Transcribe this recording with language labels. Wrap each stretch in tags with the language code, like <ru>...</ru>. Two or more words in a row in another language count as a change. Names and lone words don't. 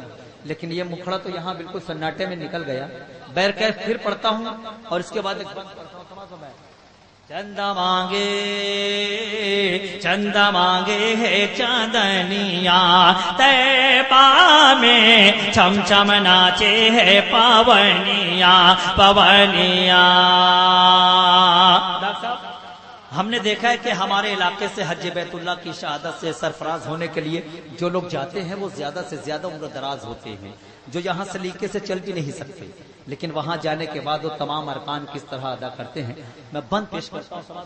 <ur>لیکن یہ مکھڑا تو یہاں بالکل سناٹے میں نکل گیا. بیر کیف پھر پڑھتا ہوں اور اس کے بعد ایک بند پڑھتا ہوں. چندہ مانگے چندہ مانگے ہے چاندنیاں طیبہ میں، چھم چھم ناچے ہے پاونیاں پاونیاں. ڈاکٹر صاحب ہم نے دیکھا ہے کہ ہمارے علاقے سے حج بیت اللہ کی شہادت سے سرفراز ہونے کے لیے جو لوگ جاتے ہیں وہ زیادہ سے زیادہ عمر دراز ہوتے ہیں، جو یہاں سلیقے سے چل بھی نہیں سکتے، لیکن وہاں جانے کے بعد وہ تمام ارکان کس طرح ادا کرتے ہیں. میں بند پیش کرتا ہوں.</ur>